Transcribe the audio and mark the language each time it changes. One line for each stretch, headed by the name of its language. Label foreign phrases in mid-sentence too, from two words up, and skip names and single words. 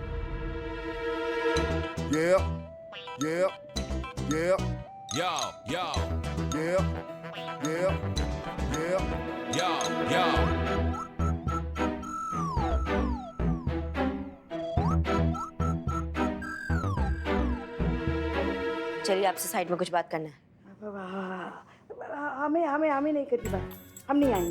Hindi: Yeah, yeah, yeah, Yo, yo, yeah, yeah, yeah. yo, yo. चलिए आपसे साइड में कुछ बात करना है। हमें नहीं करती बात, हम नहीं आएंगे।